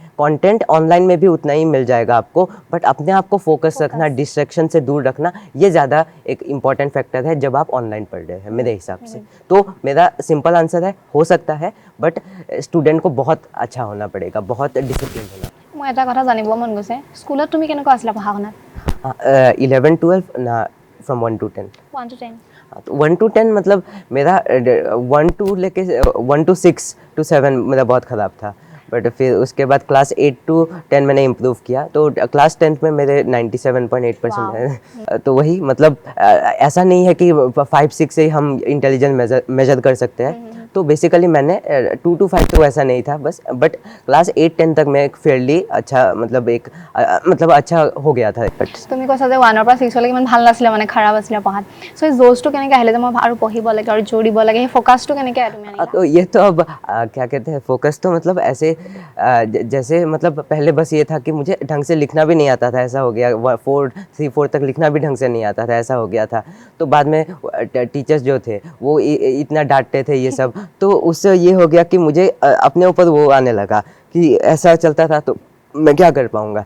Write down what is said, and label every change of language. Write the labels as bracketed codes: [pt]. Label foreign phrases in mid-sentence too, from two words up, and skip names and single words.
[hi] कंटेंट ऑनलाइन में भी उतना ही मिल जाएगा आपको, बट अपने आप को फोकस रखना, डिस्ट्रैक्शन से दूर रखना, ये ज़्यादा एक इम्पॉर्टेंट फैक्टर है जब आप ऑनलाइन पढ़ रहे हैं मेरे हिसाब से। तो मेरा सिंपल आंसर है, हो सकता है, बट स्टूडेंट को बहुत अच्छा होना पड़ेगा, बहुत डिसिप्लिन होना। [as] মই এটা কথা জানিব মন গৈছে, স্কুলত তুমি কেনেকুৱা আছিলা পঢ়া শুনাত? [hi] 11-12 ना, [en] from 1 to 10. 1 to 10 [hi] तो 1 to 10 मतलब मेरा 1 to लेके 1 to 6 to 7 मेरा बहुत ख़राब था, बट फिर उसके बाद क्लास 8 to 10 मैंने इम्प्रूव किया, तो क्लास 10th में मेरे 97.8% है। तो वही मतलब ऐसा नहीं है कि 5-6 से ही हम इंटेलिजेंस मेजर कर सकते हैं। तो बेसिकली मैंने 2 to 5 तो ऐसा नहीं था बस, बट क्लास 8-10 तक मैं एक फेयरली अच्छा मतलब एक मतलब अच्छा हो गया था। [as] তুমি কৈছা যে 1 পৰা 6 লৈকে ইমান ভাল নাছিলে, মানে খাৰাপ আছিলে পঢ়াত। সো এই জোজটো কেনেকৈ আহিলে যে মই আৰু পঢ়িব লাগে আৰু জোৰ দিব লাগে, সেই ফ'কাছটো কেনেকৈ তুমি আনিলা? [hi] तो ये तो अब क्या कहते हैं, फोकस तो मतलब ऐसे जैसे मतलब पहले बस ये था कि मुझे ढंग से लिखना भी नहीं आता था, ऐसा हो गया। 4 तक लिखना भी ढंग से नहीं आता था, ऐसा हो गया था। तो बाद में टीचर्स जो थे वो इतना डांटते थे ये सब, तो उससे ये हो गया कि मुझे अपने ऊपर वो आने लगा कि ऐसा चलता था तो मैं क्या कर पाऊँगा।